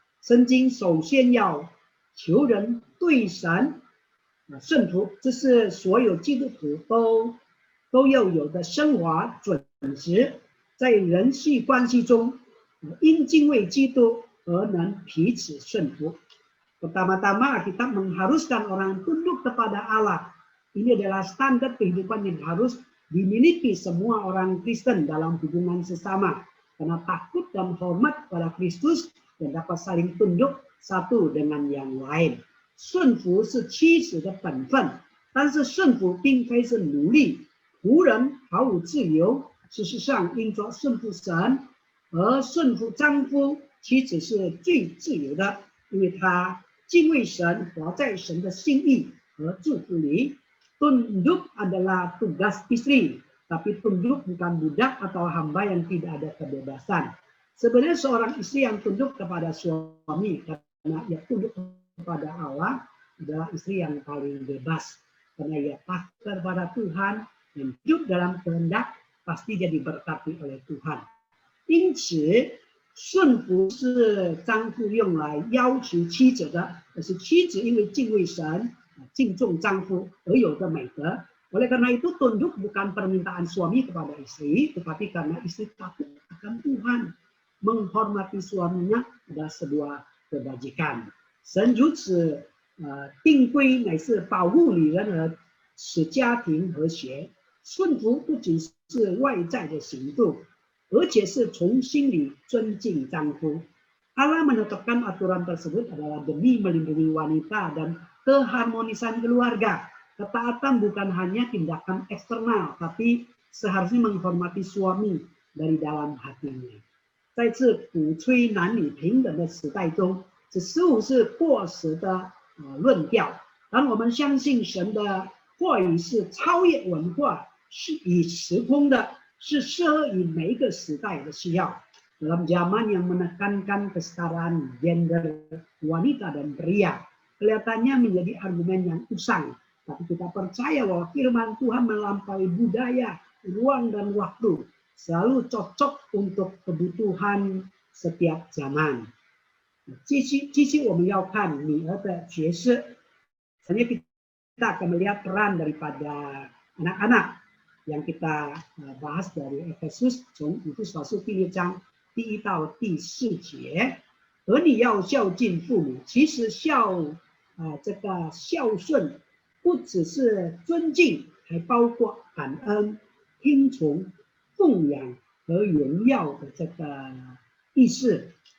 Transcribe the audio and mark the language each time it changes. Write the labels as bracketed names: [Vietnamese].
[Chinese] 圣经首先要求人对神顺服，这是所有基督徒都要有的生活准则。在人际关系中，因敬畏基督而能彼此顺服。 [Indonesian] Pertama-tama kita mengharuskan orang tunduk kepada Allah. Ini adalah standar kehidupan yang harus dimiliki semua orang Kristen dalam hubungan sesama. Karena takut dan hormat pada Kristus dan dapat saling tunduk satu dengan yang lain. [Chinese] 顺服是妻子的本分，但是顺服并非是奴隶，仆人毫无自由。事实上，应着顺服神而顺服丈夫，妻子是最自由的，因为她敬畏神，活在神的心意和祝福里。 [Indonesian] Tunduk adalah tugas istri, tapi tunduk bukan budak atau hamba yang tidak ada kebebasan. Sebenarnya seorang istri yang tunduk kepada suami karena ia tunduk kepada Allah adalah istri yang paling bebas, karena ia takut kepada Tuhan dan hidup dalam kehendak pasti jadi berkati oleh Tuhan. [Chinese] 因此，顺服是丈夫用来要求妻子的，而是妻子因为敬畏神、敬重丈夫而有的美德。 [Indonesian] Oleh karena itu, tunduk bukan permintaan suami kepada istri, tetapi karena istri takut akan Tuhan. Menghormati suaminya adalah sebuah kebajikan. [Chinese] 神如此定规，乃是保护女人和使家庭和谐。顺服不仅是外在的行动，而且是从心里尊敬丈夫。 [Indonesian] Allah menetapkan aturan tersebut adalah demi melindungi wanita dan keharmonisan keluarga. Ketaatan bukan hanya tindakan eksternal, tapi seharusnya menghormati suami dari dalam hatinya. [Chinese] 在这鼓吹男女平等的时代中，这似乎是过时的论调。当我们相信神的话语是超越文化、是与时空的，是适合于每一个时代的需要。 [Indonesian] Dalam zaman yang menekankan kesetaraan gender wanita dan pria, kelihatannya menjadi argumen yang usang. Tapi kita percaya bahwa firman Tuhan melampaui budaya, ruang dan waktu, selalu cocok untuk kebutuhan setiap zaman. [Chinese] 继续我们要看女儿的角色。 [Indonesian] Selanjutnya kita akan melihat peran daripada anak-anak yang kita bahas dari Efesus [Chinese] 从以弗所书第6章第1到第4节。儿女要孝敬父母，其实这个孝顺不只是尊敬，还包括感恩、听从、奉养和荣耀的这个意思。